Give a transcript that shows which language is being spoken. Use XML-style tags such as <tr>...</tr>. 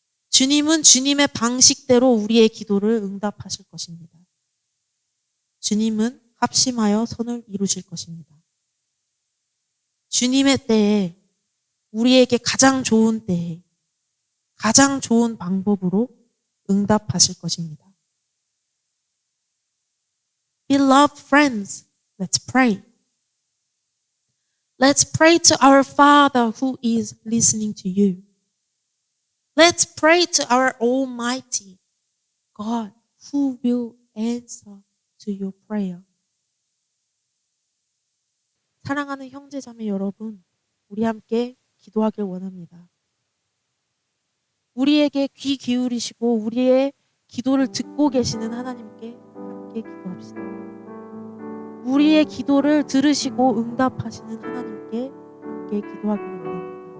<ko>주님은 주님의 방식대로 우리의 기도를 응답하실 것입니다. 주님은 합심하여 선을 이루실 것입니다. 주님의 때에, 우리에게 가장 좋은 때에, 가장 좋은 방법으로 응답하실 것입니다.</ko> <en>Beloved friends, let's pray. Let's pray to our Father who is listening to you. Let's pray to our Almighty God who will answer to your prayer.</en> <ko>사랑하는 형제자매 여러분, 우리 함께 기도하길 원합니다. 우리에게 귀 기울이시고 우리의 기도를 듣고 계시는 하나님께 함께 기도합시다. 우리의 기도를 들으시고 응답하시는 하나님께 함께 기도하기를 원합니다.</ko>